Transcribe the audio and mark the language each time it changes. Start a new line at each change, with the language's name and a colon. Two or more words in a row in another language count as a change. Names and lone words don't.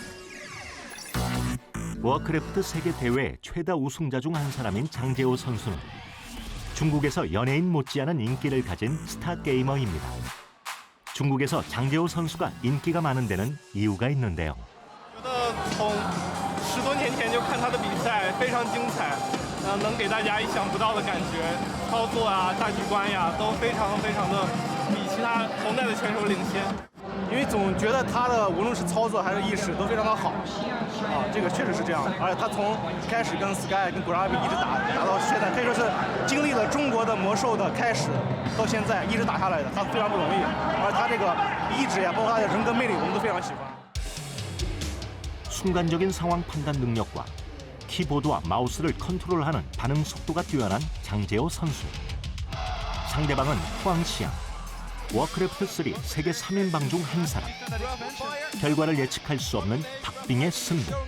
Korean: 워크래프트 세계 대회 최다 우승자 중 한 사람인 장재호 선수는 중국에서 연예인 못지않은 인기를 가진 스타 게이머입니다. 중국에서 장재호 선수가 인기가 많은 데는 이유가 있는데요.
Chinese: 10 多年前就看他的比赛，非常精彩，能给大家意想不到的感觉，操作啊、大局观呀，都非常的比其他同代的选手领先。因为总觉得他的无论是操作还是意识都非常的好，这个确实是这样的。而且他从开始跟 Sky 跟 Gravy 一直打到现在，可以说是经历了中国的魔兽的开始到现在一直打下来的，他非常不容易。而他这个意志呀，包括他的人格魅力，我们都非常喜欢。
Korean: 순간적인 상황 판단 능력과 키보드와 마우스를 컨트롤하는 반응 속도가 뛰어난 장재호 선수. 상대방은 후앙시앙. 워크래프트 3 세계 3인방 중 한 사람. 결과를 예측할 수 없는 박빙의 승부.